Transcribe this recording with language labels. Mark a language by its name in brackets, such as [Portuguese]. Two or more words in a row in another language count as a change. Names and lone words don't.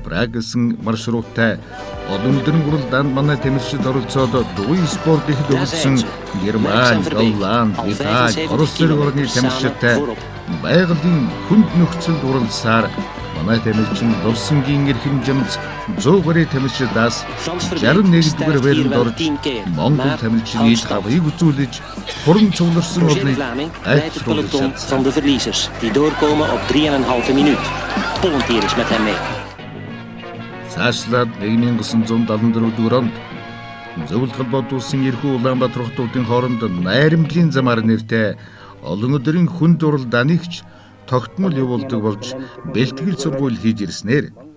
[Mongolian] Праг гэсэн маршруттай олон өдрийн уралдаанд манай тамирчид оролцоод дугуйн спорт ихэд өвлсөн Герман, Голланд, Итали, Орос зэрэг орны тамирчидтай байгалийн хүнд нөхцөлд уралдсаар манай тамирчин Лувсангийн эрхэм жамц 100 гаруй тамирчидаас 61-р байранд орж Монгол тамирчны хавыг үзүүлж хуран цугларсан олныг гайхуулж [Dutch] van de verliezers die doorkomen op 3,5 minuut. Volunteer is met hem mee. [Mongolian] Цаашлаад 1974 онд зөвлөлт холбоот улсын эрхүү Улаанбаатар хотуудын хооронд найрамдлын замаар нэртэй олон өдрийн хүнд уралдааныг тогтмол явуулдаг болж бэлтгэл сургууль хийж ирснээр